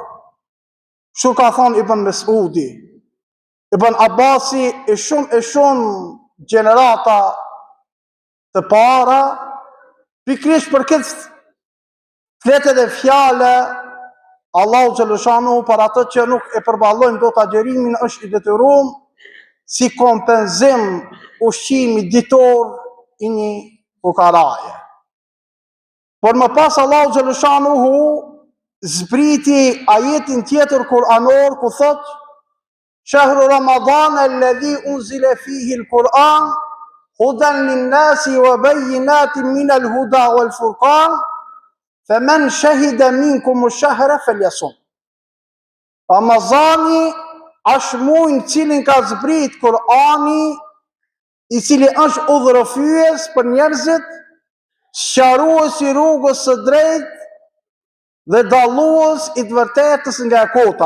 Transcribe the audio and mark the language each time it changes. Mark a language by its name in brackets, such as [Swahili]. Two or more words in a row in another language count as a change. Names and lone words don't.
[Albanian] Kështu ka thonë Ibn Mesudi. Ibn Abbasi e shumë gjenerata të para, pikrisht për këtë fletë dhe fjale, Allahu xhaleshanuhu për atë që nuk e përballojnë dot agjerimin është i detyruar si kompenzim ushqimi ditor i një fukaraje. Por më pas Allahu xhaleshanuhu zbriti ajetin tjetër kuranor ku thot: [Arabic] شهر رمضان الذي أنزل فيه القرآن هدى للناس وبينات من الهدى والفرقان فمن شهد منكم الشهر فليصم. [Albanian] Ramazani është muaj në cilin ka zbrit Kurani, i cili është udhërofyes për njerëzit, sqarues i rrugës së drejtë dhe dallues i të vërtetës nga e kota.